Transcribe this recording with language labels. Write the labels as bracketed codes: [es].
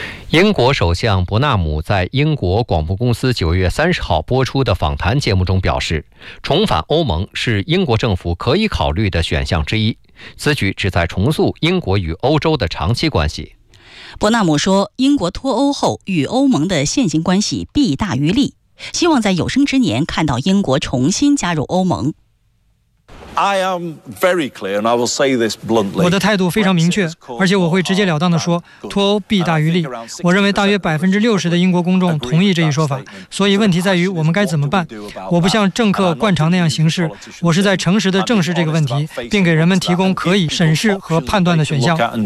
[zh] 英国首相伯纳姆在英国广播公司9月30号播出的访谈节目中表示，重返欧盟是英国政府可以考虑的选项之一，此举旨在重塑英国与欧洲的长期关系。伯纳姆说，英国脱欧后与欧盟的现行关系弊大于利，希望在有生之年看到英国重新加入欧盟。 [en] I am very clear, and I will say this bluntly. [zh] 我的态度非常明确，而且我会直截了当地说，脱欧弊大于利。我认为大约60%的英国公众同意这一说法，所以问题在于我们该怎么办。我不像政客惯常那样行事，我是在诚实地正视这个问题，并给人们提供可以审视和判断的选项。